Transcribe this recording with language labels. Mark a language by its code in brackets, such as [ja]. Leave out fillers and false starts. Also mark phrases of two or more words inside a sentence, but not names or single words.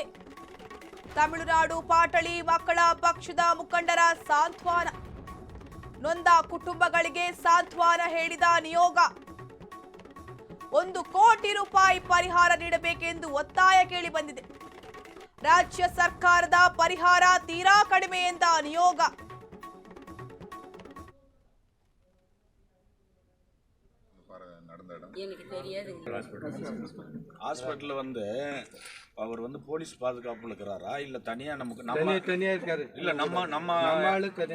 [kn] ತಮಿಳುನಾಡು ಪಾಟಳಿ ಮಕ್ಕಳ ಪಕ್ಷದ ಮುಖಂಡರ ಸಾಂತ್ವನ. ನೊಂದ ಕುಟುಂಬಗಳಿಗೆ ಸಾಂತ್ವನ ಹೇಳಿದ ನಿಯೋಗ 1 ಕೋಟಿ ರೂಪಾಯಿ ಪರಿಹಾರ ನೀಡಬೇಕೆಂದು ಒತ್ತಾಯ ಕೇಳಿ ಬಂದಿದೆ. ರಾಜ್ಯ ಸರ್ಕಾರದ ಪರಿಹಾರ ತೀರಾ ಕಡಿಮೆ ಎಂದ ನಿಯೋಗ. [ta] ஹாஸ்பிட்டல் அவர் போலீஸ் பாதுகாப்புல இருக்கிறாரா இல்ல தனியா நமக்கு தனியா இருக்காரு இல்ல நம்ம ஆளு தனியா